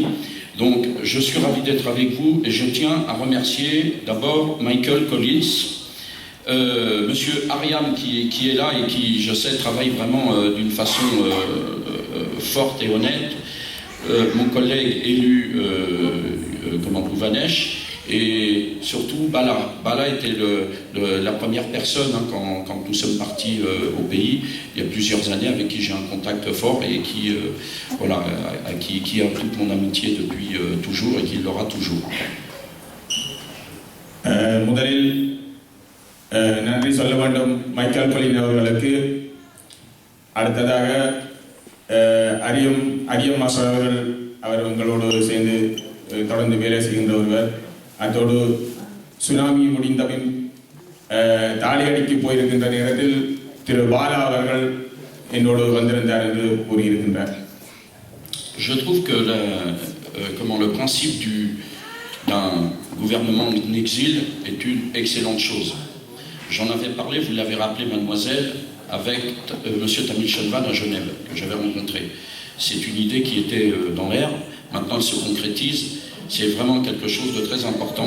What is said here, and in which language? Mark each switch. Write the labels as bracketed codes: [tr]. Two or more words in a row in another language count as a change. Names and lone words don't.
[fr] Donc je suis ravi d'être avec vous et je tiens à remercier d'abord Michael Collins, Monsieur Ariam qui est là et qui, je sais, travaille vraiment d'une façon forte et honnête, mon collègue élu Bouvanesh, et surtout Bala. Bala était la première personne quand nous sommes partis au pays il y a plusieurs années, avec qui j'ai un contact fort et qui a toute mon amitié depuis toujours et qui l'aura toujours. [ta] முதலில் நன்றி சொல்ல வேண்டும் மைக்கேல் கொலின் அவர்களுக்கு. அடுத்ததாக அரியம் மாஸ்டர் அவர்கள், அவர் உங்களோடு சேர்ந்து தொடர்ந்து வேலை செய்கின்ற ஒருவர். அதோடு சுனாமி முடிந்த பின் தாலியடிக்கு போயிருக்கின்ற நேரத்தில் திரு பாலா அவர்கள் என்னோடு வந்திருந்தார் என்று கூறியிருக்கின்றார். [fr] Je trouve que le principe d'un gouvernement en exil est une excellente chose. J'en avais parlé, vous l'avez rappelé, mademoiselle, avec monsieur Tamil Shelvan à Genève, que j'avais rencontré. C'est une idée qui était dans l'air, maintenant elle se concrétise, c'est vraiment quelque chose de très important.